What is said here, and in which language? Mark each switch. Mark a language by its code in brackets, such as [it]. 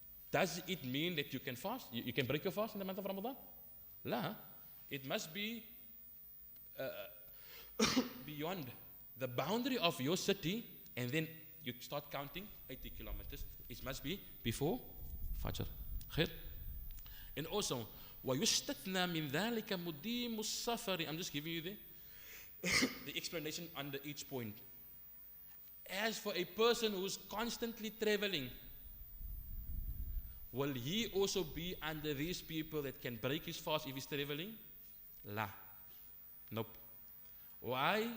[en] Does it mean that you can fast? You can break your fast in the month of Ramadan? La. It must be beyond the boundary of your city, and then you start counting 80 kilometers. It must be before Fajr. Khair? And also, [ar] وَيُسْتَثْنَى مِنْ ذَلِكَ مُدِيمُ السَّفَرِ. [en] I'm just giving you the explanation under each point. As for a person who's constantly traveling, will he also be under these people that can break his fast if he's traveling? La. Nope. Why?